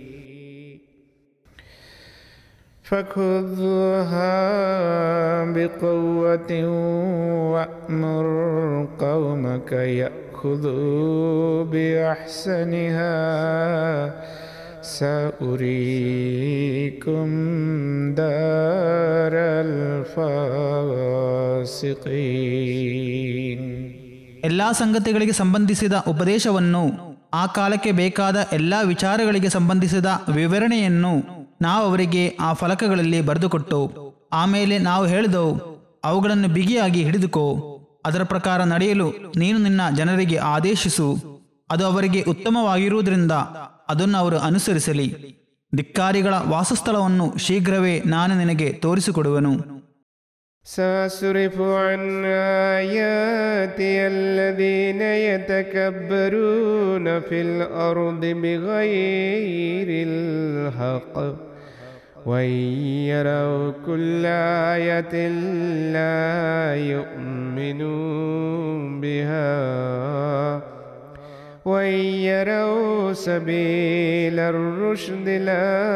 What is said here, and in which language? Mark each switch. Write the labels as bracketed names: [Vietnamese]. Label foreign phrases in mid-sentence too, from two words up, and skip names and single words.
[Arabic] فخذها بقوة وأمر قومك يأخذوا بأحسنها سأريكم دار الفاسقين. [Kannada] ಎಲ್ಲಾ ಸಂಗತಿಗಳಿಗೆ ಸಂಬಂಧಿಸಿದ ಉಪದೇಶವನ್ನು, ಆ ಕಾಲಕ್ಕೆ ಬೇಕಾದ ಎಲ್ಲಾ ವಿಚಾರಗಳಿಗೆ ಸಂಬಂಧಿಸಿದ ವಿವರಣೆಯನ್ನು ನಾವು ಅವರಿಗೆ ಆ ಫಲಕಗಳಲ್ಲಿ ಬರೆದುಕೊಟ್ಟು ಆಮೇಲೆ ನಾವು ಹೇಳಿದೆವು, ಅವುಗಳನ್ನು ಬಿಗಿಯಾಗಿ ಹಿಡಿದುಕೋ. ಅದರ ಪ್ರಕಾರ ನಡೆಯಲು ನೀನು ನಿನ್ನ ಜನರಿಗೆ ಆದೇಶಿಸು. ಅದು ಅವರಿಗೆ ಉತ್ತಮವಾಗಿರುವುದರಿಂದ ಅದನ್ನು ಅವರು ಅನುಸರಿಸಲಿ. ಧಿಕ್ಕಾರಿಗಳ ವಾಸಸ್ಥಳವನ್ನು ಶೀಘ್ರವೇ ನಾನು ನಿನಗೆ ತೋರಿಸಿಕೊಡುವೆನು. [Arabic] سأصرف عن آياتي الذين يتكبرون في الأرض بغير الحق وإن يروا كل آية لا يؤمنوا بها وإن يروا سبيل الرشد لا